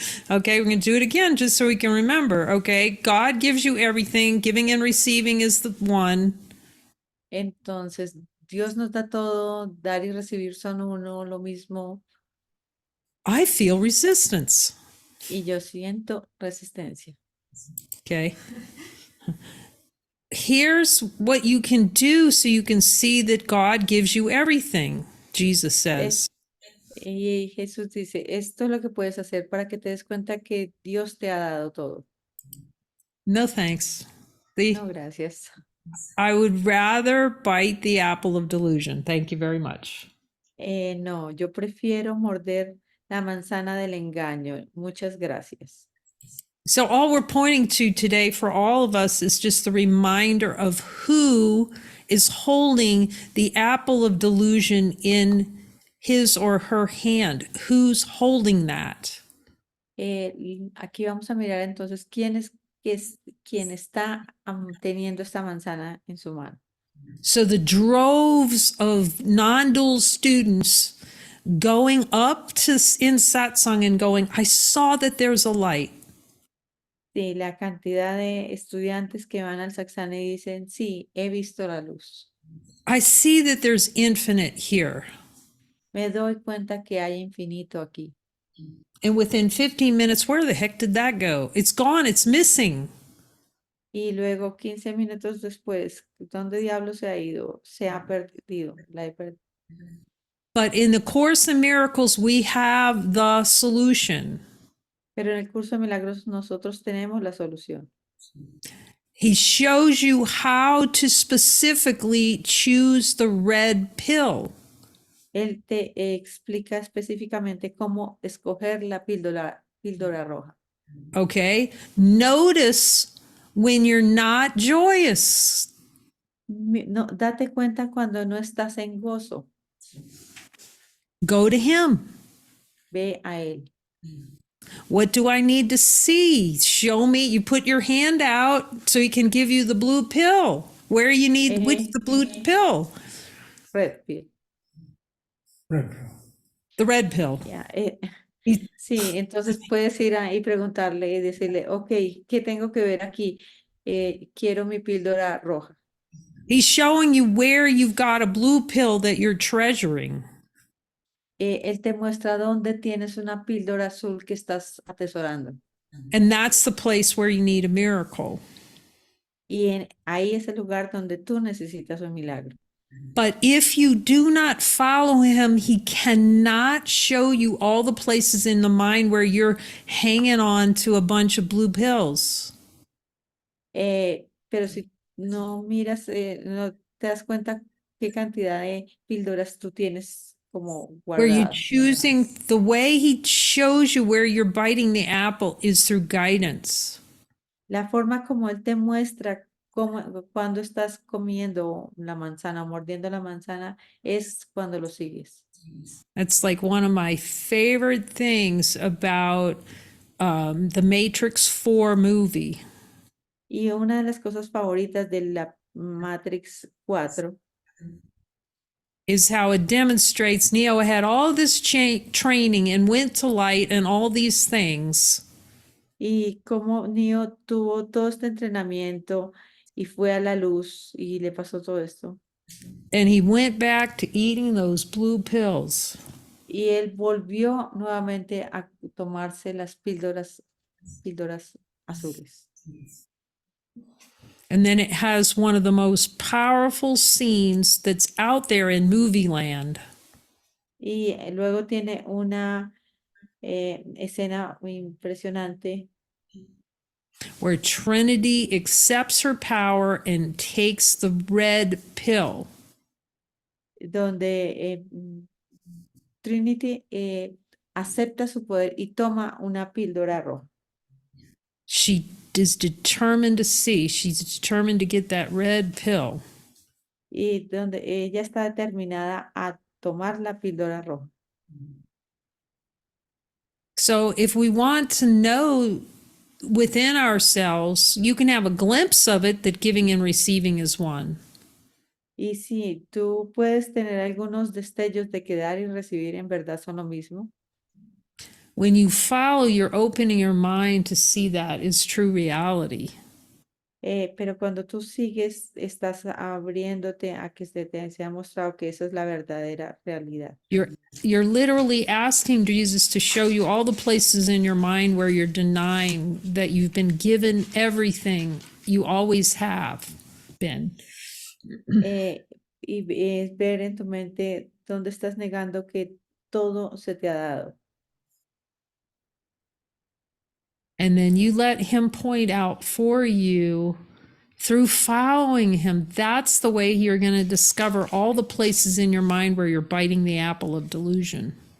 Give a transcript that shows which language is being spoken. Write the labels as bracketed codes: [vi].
[en] Okay, we're going to do it again just so we can remember. Okay, God gives you everything. Giving and receiving is the one. [es] Entonces, Dios nos da todo. Dar y recibir son uno, lo mismo. [en] I feel resistance. [es] Y yo siento resistencia. [en] Okay. Here's what you can do so you can see that God gives you everything, Jesus says. [es] Y Jesús dice, esto es lo que puedes hacer para que te des cuenta que Dios te ha dado todo. [en] No thanks. [es] No, gracias. [en] I would rather bite the apple of delusion. Thank you very much. [es] No, yo prefiero morder la manzana del engaño. Muchas gracias. [en] So all we're pointing to today for all of us is just the reminder of who is holding the apple of delusion in his or her hand. Who's holding that? [es] Aquí vamos a mirar entonces quién está teniendo esta manzana en su mano. [en] So the droves of non-dual students going up to in satsang and going, I saw that there's a light. [es] Sí, la cantidad de estudiantes que van al Satsang y dicen, sí, he visto la luz. [en] I see that there's infinite here. [es] Me doy cuenta que hay infinito aquí. [en] And within 15 minutes, where the heck did that go? It's gone, it's missing. [es] Y luego, 15 minutos después, ¿dónde diablo se ha ido? Se ha perdido. [en] But in the Course in Miracles, we have the solution. [es] Pero en el curso de milagros nosotros tenemos la solución. [en] He shows you how to specifically choose the red pill. [es] Él te explica específicamente cómo escoger la píldora roja. [en] Okay? Notice when you're not joyous. [es] No, date cuenta cuando no estás en gozo. [en] Go to him. [es] Ve a él. [en] What do I need to see? Show me. You put your hand out so he can give you the blue pill. Where you need which the blue pill? Red pill. Red pill. The red pill. [es] Ya, [en] He- [es] sí, entonces puedes ir ahí y preguntarle y decirle, ok, ¿qué tengo que ver aquí? Quiero mi píldora roja. [en] He's showing you where you've got a blue pill that you're treasuring. [es] Él te muestra dónde tienes una píldora azul que estás atesorando. [en] And that's the place where you need a miracle. [es] Y ahí es el lugar donde tú necesitas un milagro. [en] But if you do not follow him, he cannot show you all the places in the mind where you're hanging on to a bunch of blue pills. [es] Pero si no miras, no te das cuenta qué cantidad de píldoras tú tienes como [en] Where you're [es] guardadas. [en] choosing, the way he shows you where you're biting the apple is through guidance. [es] La forma como él te muestra cuando estás comiendo la manzana, mordiendo la manzana, es cuando lo sigues. [en] That's like one of my favorite things about the Matrix 4 movie. [es] Y una de las cosas favoritas de la Matrix 4 [en] is how it demonstrates Neo had all this training and went to light and all these things. [es] y cómo Neo tuvo todo este entrenamiento y fue a la luz y le pasó todo esto. [en] And he went back to eating those blue pills. [es] Y él volvió nuevamente a tomarse las píldoras azules. [en] And then it has one of the most powerful scenes that's out there in movie land. [es] Y luego tiene una escena muy impresionante [en] Where Trinity accepts her power and takes the red pill. [es] donde Trinity acepta su poder y toma una píldora roja. [en] She is determined to see, she's determined to get that red pill. [es] Y donde ella está determinada a tomar la píldora roja. [en] So if we want to know within ourselves, you can have a glimpse of it that giving and receiving is one. [es] Y si tú puedes tener algunos destellos de que dar y recibir en verdad son lo mismo. [en] When you follow, you're opening your mind to see that is true reality. [es] Pero cuando tú sigues, estás abriéndote a que se te ha mostrado que esa es la verdadera realidad. [en] You're literally asking Jesus to show you all the places in your mind where you're denying that you've been given everything you always have been. [es] Y es ver en tu mente dónde estás negando que todo se te ha dado. [en] And then you let him point out for you through following him. That's the way you're going to discover all the places in your mind where you're biting the apple of delusion.